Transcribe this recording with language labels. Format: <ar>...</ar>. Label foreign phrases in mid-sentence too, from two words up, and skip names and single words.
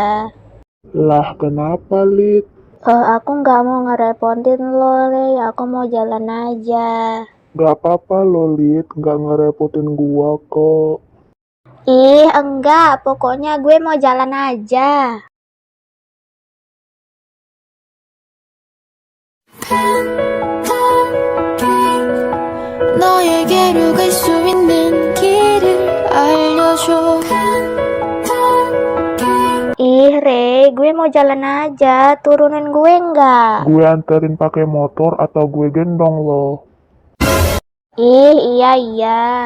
<id>Lah, kenapa, Lid? Aku nggak mau ngerepotin lo, Ray. Aku mau jalan aja. Gak apa-apa lo, Lid. Gak ngerepotin gua kok. Ih, enggak. Pokoknya gue mau jalan aja.</id> <ko>너에게로 갈 수 있는 길을 알려줘</ko> <id>Ih, Ray, gue mau jalan aja. Turunin gue nggak? Gue anterin pakai motor atau gue gendong lo? Ih, iya.</id>